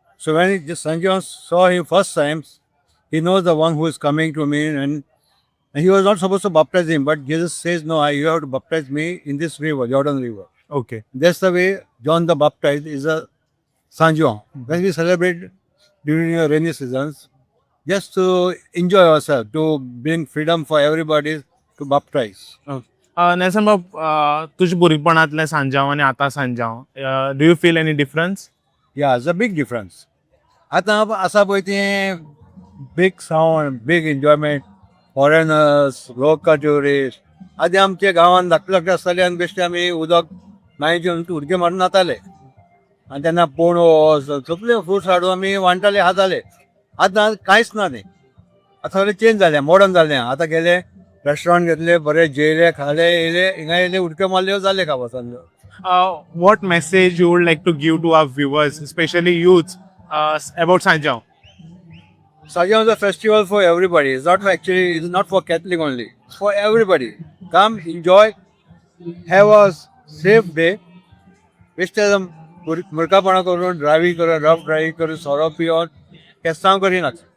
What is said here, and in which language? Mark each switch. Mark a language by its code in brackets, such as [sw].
[en] So when Sanjo saw him first time, he knows the one who is coming to me, and he was not supposed to baptize him, but Jesus says, no, you have to baptize me in this river, Jordan River. Okay. That's the way John the Baptist is a Sanjo. When we celebrate during the rainy seasons, just to enjoy ourselves, to bring freedom for everybody to baptize. [gom] Nelson बाब, तुझ्या भुरगेपणांतले सांजाव आणि आता Sanjao, [en] Do you feel any difference? Yeah, it's a big difference. [gom] आता असा पळय तें [en] big sound, big enjoyment, foreigners, local tourists. [gom] आदी आमच्या गांवांत धाकटे आसताले आनी बेश्टे आमी उदक न्हांयचे उडके मारून नाताले आनी तेन्ना पणस सगळे फ्रुट्स हाडून आमी वांटताले खाताले. आतां कांयच ना न्ही. आतां सगळें चेंज जालें, मॉडर्न जालें. आतां गेले रेस्टॉरंट घेतले, बरे जेयले, खाले, येयले, हिंगा येयले, उडके मारले, जाले खावपाचो. [en] What message you would like to give to our viewers, especially youths, about Sanjao? Sanjao is a festival for everybody. It's not for Catholic only. It's for everybody. Come, enjoy, have a safe day. [gom] बेश्टे मुर्खापणा करून driving करून rough driving करून सोरो पिवन केसांव करिनात.